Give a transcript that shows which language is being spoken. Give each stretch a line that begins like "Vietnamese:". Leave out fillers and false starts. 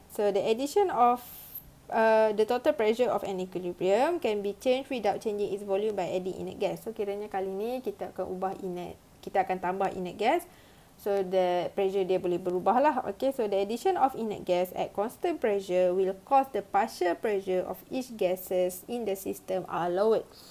English: So the addition of the total pressure of an equilibrium can be changed without changing its volume by adding inert gas.
Malay: So kiranya kali ni kita akan ubah inert, kita akan tambah inert gas.
English: So the pressure
Malay: dia boleh berubah lah.
English: Okay, so the addition of inert gas at constant pressure will cause the partial pressure of each gases in the system are lowered.